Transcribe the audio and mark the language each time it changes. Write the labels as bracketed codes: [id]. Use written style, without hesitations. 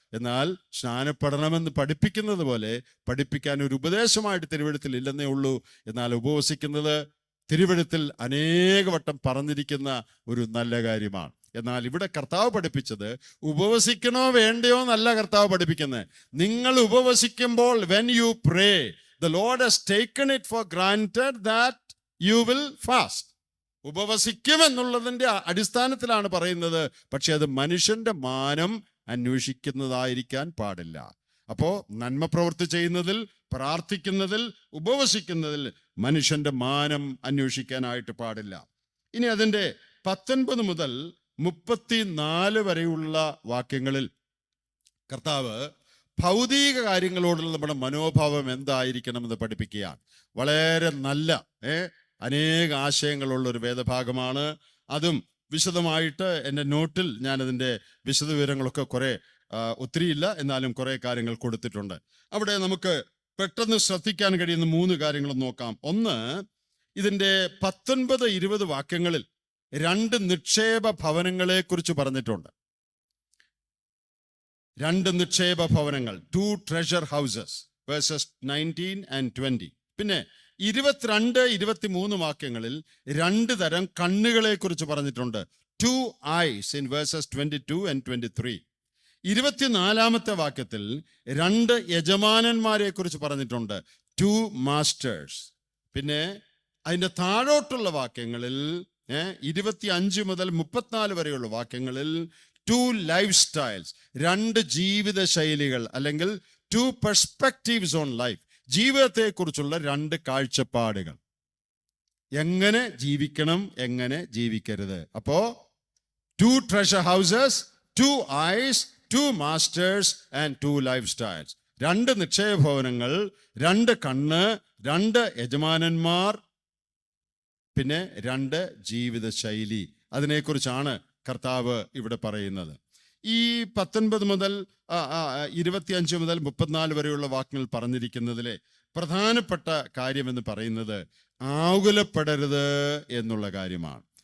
[ml] എന്നാൽ സ്നാനപ്പെടണമെന്ന് പഠിപ്പിക്കുന്നത് പോലെ പഠിപ്പിക്കാൻ ഒരു ഉപദേശമായിട്ട് തിരുവെഴുത്തിൽ ഇല്ലെന്നേ ഉള്ളൂ. എന്നാൽ ഉപവസിക്കുന്നത് തിരുവെഴുത്തിൽ അനേക വട്ടം പറഞ്ഞിരിക്കുന്ന ഒരു നല്ല കാര്യമാണ്. എന്നാൽ ഇവിടെ കർത്താവ് പഠിപ്പിച്ചത് ഉപവസിക്കണോ വേണ്ടയോ എന്നല്ല കർത്താവ് പഠിപ്പിക്കുന്നത്. നിങ്ങൾ ഉപവസിക്കുമ്പോൾ, [en] when you pray, the Lord has taken it for granted that you will fast. [ml] ഉപവസിക്കും എന്നുള്ളതിൻ്റെ അടിസ്ഥാനത്തിലാണ് പറയുന്നത്. പക്ഷെ അത് മനുഷ്യന്റെ മാനം അന്വേഷിക്കുന്നതായിരിക്കാൻ പാടില്ല. അപ്പോ നന്മ പ്രവൃത്തി ചെയ്യുന്നതിൽ, പ്രാർത്ഥിക്കുന്നതിൽ, ഉപവസിക്കുന്നതിൽ മനുഷ്യന്റെ മാനം അന്വേഷിക്കാനായിട്ട് പാടില്ല. ഇനി അതിൻ്റെ 19 മുതൽ 34 വരെയുള്ള വാക്യങ്ങളിൽ കർത്താവ് ഭൗതിക കാര്യങ്ങളോടുള്ള നമ്മുടെ മനോഭാവം എന്തായിരിക്കണമെന്ന് പഠിപ്പിക്കുകയാണ്. വളരെ നല്ല അനേക ആശയങ്ങളുള്ള ഒരു വേദഭാഗമാണ്. അതും വിശദമായിട്ട് എൻ്റെ നോട്ടിൽ ഞാനതിൻ്റെ വിശദവിവരങ്ങളൊക്കെ ഒത്തിരിയില്ല, എന്നാലും കുറേ കാര്യങ്ങൾ കൊടുത്തിട്ടുണ്ട്. അവിടെ നമുക്ക് പെട്ടെന്ന് ശ്രദ്ധിക്കാൻ കഴിയുന്ന 3 കാര്യങ്ങൾ നോക്കാം. ഒന്ന്, ഇതിൻ്റെ 19-20 വാക്യങ്ങളിൽ 2 നിക്ഷേപ ഭവനങ്ങളെ കുറിച്ച് പറഞ്ഞിട്ടുണ്ട്. 2 നിക്ഷേപ ഭവനങ്ങൾ, [en] 2 treasure houses, verses 19 and 20. [ml] പിന്നെ 22-23 വാക്യങ്ങളിൽ 2 തരം കണ്ണുകളെ കുറിച്ച് പറഞ്ഞിട്ടുണ്ട്. [en] 2 eyes in verses 22 and 23. [ml] 24-ാമത്തെ വാക്യത്തിൽ 2 യജമാനന്മാരെ കുറിച്ച് പറഞ്ഞിട്ടുണ്ട്, [en] 2 masters. [ml] പിന്നെ അതിൻ്റെ താഴോട്ടുള്ള വാക്യങ്ങളിൽ 25 മുതൽ 34 വരെയുള്ള വാക്യങ്ങളിൽ 2 ലൈഫ് സ്റ്റൈൽസ്, 2 ജീവിത ശൈലികൾ, അല്ലെങ്കിൽ [en] 2 perspectives on life, [ml] ജീവിതത്തെക്കുറിച്ചുള്ള 2 കാഴ്ചപ്പാടുകൾ. എങ്ങനെ ജീവിക്കണം, എങ്ങനെ ജീവിക്കരുത്. അപ്പോ [en] 2 treasure houses, 2 eyes, 2 masters and [ml] 2 life styles. 2 നിക്ഷേപഭവനങ്ങൾ, 2 കണ്ണ്, 2 യജമാനന്മാർ, പിന്നെ 2 ജീവിത ശൈലി. അതിനെക്കുറിച്ചാണ് കർത്താവ് ഇവിടെ പറയുന്നത്. ഈ 19 മുതൽ 25 മുതൽ 34 വരെയുള്ള വാക്യങ്ങൾ പറഞ്ഞിരിക്കുന്നതിലെ പ്രധാനപ്പെട്ട കാര്യമെന്ന് പറയുന്നത് ആകുലപ്പെടരുത് എന്നുള്ള കാര്യമാണ്.